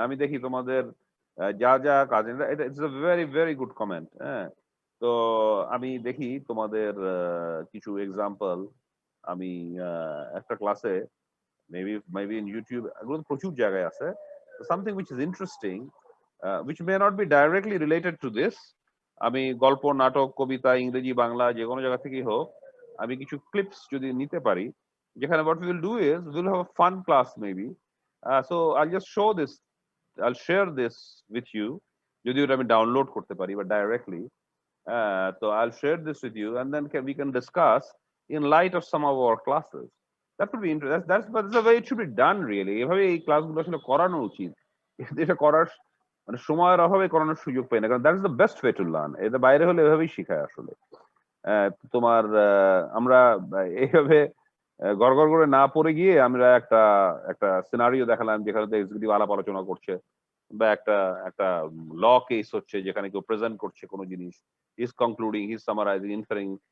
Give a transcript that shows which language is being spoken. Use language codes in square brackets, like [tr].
[bn] আমি দেখি তোমাদের যা যা কাজ, এটা [en] It's a very very good comment. [bn] হ্যাঁ, তো আমি দেখি তোমাদের কিছু এক্সাম্পল আমি একটা ক্লাসে, [en] maybe in YouTube, [bn] এগুলো তো প্রচুর জায়গায় আছে। [en] Something which is interesting, which may not be directly related to this. [bn] আমি গল্প, নাটক, কবিতা, ইংরেজি, বাংলা যে কোনো জায়গা থেকেই হোক, আমি কিছু ক্লিপস যদি নিতে পারি, যেখানে [en] what we will do is we'll have a fun class maybe. So I'll just show this, I'll share this with you, [bn] যদি ওটা আমি ডাউনলোড করতে পারি বা directly. [en] So I'll share this with you, and then we can discuss in light of some of our classes. That would be interesting. That's the way it should be done really. [bn] এভাবে এই ক্লাসগুলো আসলে করানো উচিত। এটা করার মানে সময়ের অভাবে করানোর সুযোগ পাই না, কারণ [en] That is the best way to learn. [bn] এটা বাইরে হলে এভাবেই শেখায় আসলে। তোমার আমরা এইভাবে গড় গড় করে না পড়ে গিয়ে আমরা একটা একটা সিনারিও দেখালাম যেখানে তো এক্সিকিউটিভ আলাপ আলোচনা করছে, বা একটা একটা ল কেস হচ্ছে যেখানে কেউ প্রেজেন্ট করছে কোনো জিনিস, ইজ কনক্লুডিং, ইজ সামারাইজিং, ইনফারিং।